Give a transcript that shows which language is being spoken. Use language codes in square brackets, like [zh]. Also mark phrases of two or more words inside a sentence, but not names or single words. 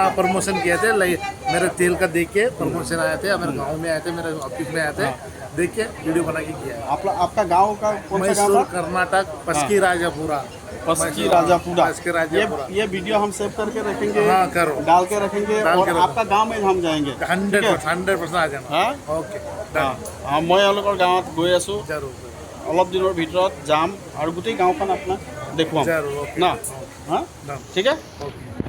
[hi] हाँ प्रमोशन किए थे मेरे तेल का देख के प्रमोशन आए थे मेरे गांव में आए थे मेरे ऑफिस में आए थे देख के वीडियो बना के किया है आपका गांव का कौन सा गांव मैसूर था? कर्नाटक पस्की राजापुरा पस्की राजापुरा पस्की राजापुरा ये वीडियो हम सेव करके रखेंगे हाँ करो डाल के रखेंगे डाल और के रखो। आपका गांव में हम जाएंगे 100% आ जाना हाँ ओके [as] মই এওঁলোকৰ গাঁৱত গৈ আছোঁ [hi] जरूर [as] অলপ দিনৰ ভিতৰত যাম আৰু গোটেই গাঁওখন আপোনাক দেখুৱাম [hi] जरूर ओके [as] না হা [hi] ना [as] ঠিক আছে